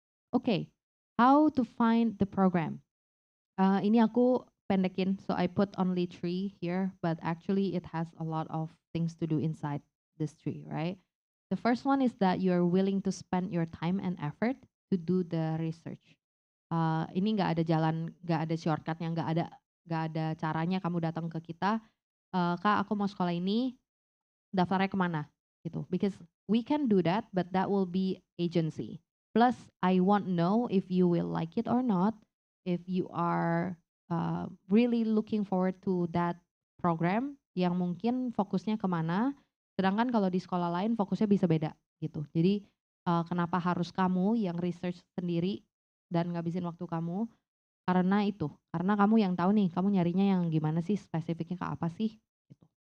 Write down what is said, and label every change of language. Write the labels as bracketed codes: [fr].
[en] Oke, how to find the program. Ini aku pendekin, so I put only 3 here, but actually it has a lot of things to do inside this 3, right? The first one is that you're willing to spend your time and effort to do the research. [id] Ini nggak ada jalan, nggak ada shortcutnya, nggak ada caranya kamu datang ke kita, Kak aku mau sekolah ini, daftarnya kemana gitu. [en] Because we can do that, but that will be agency. Plus I won't know if you will like it or not, if you are really looking forward to that program yang mungkin fokusnya kemana. [id] Sedangkan kalau di sekolah lain fokusnya bisa beda gitu. Jadi kenapa harus kamu yang research sendiri dan ngabisin waktu kamu, karena itu, karena kamu yang tahu nih, kamu nyarinya yang gimana sih, spesifiknya ke apa sih gitu.